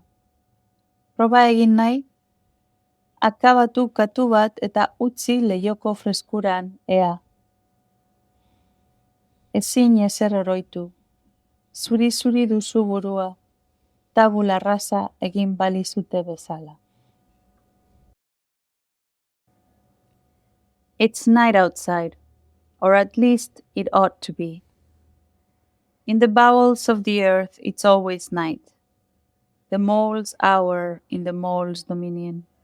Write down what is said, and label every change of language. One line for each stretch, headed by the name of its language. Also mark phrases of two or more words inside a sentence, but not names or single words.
Basque: Proba egin nahi? Akabatu katu bat eta utzi leioko freskuran, ea. Ezin ezer oroitu. Zuri-zuri duzu burua, tabula rasa egin balizute bezala.
English: It's night outside, or at least it ought to be. In the bowels of the earth it's always night. The mole's hour in the mole's dominion.